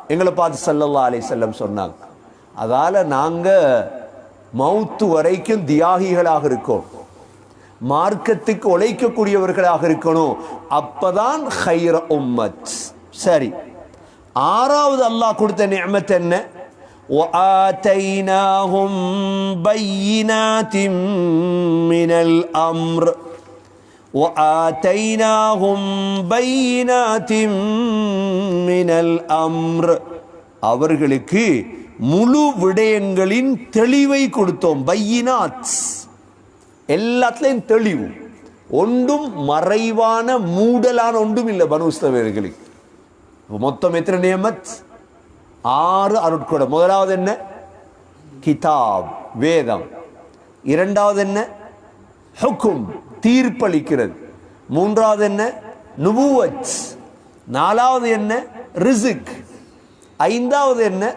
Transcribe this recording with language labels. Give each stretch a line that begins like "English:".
Tamil: எங்களை பார்த்து ஸல்லல்லாஹு அலைஹி வஸல்லம் சொன்னாங்க. அதால நாங்க மௌத்து வரைக்கும் தியாகிகளாக இருக்கோம், மார்க்கத்துக்கு உழைக்கக்கூடியவர்களாக இருக்கணும். அப்பதான் ஹைர உம்மத். சரி, ஆறாவது அல்லாஹ் கொடுத்த நிஅமத் என்ன?
Arabic: وَآتَيْنَاهُمْ بَيِّنَاتٍ مِّنَ الْأَمْرِ وَآتَيْنَاهُمْ بَيِّنَاتٍ مِّنَ الْأَمْرِ
Tamil: அவர்களுக்கு முழு விடயங்களின் தெளிவை கொடுத்தோம். பையினாத், எல்லாத்துலயும் தெளிவு, ஒன்றும் மறைவான மூடலான ஒன்றும் இல்லை பனு இஸ்ரவேலர்களுக்கு. மொத்தம் எத்தனை நியமத்? 6 அருட்கொடை. முதலாவது என்ன? கிதாப், வேதம். இரண்டாவது என்ன? ஹுக்கும், தீர்ப்பளிக்கிறது. மூன்றாவது என்ன? நுபுவத். நாலாவது என்ன? ரிஸ்க். ஐந்தாவது என்ன?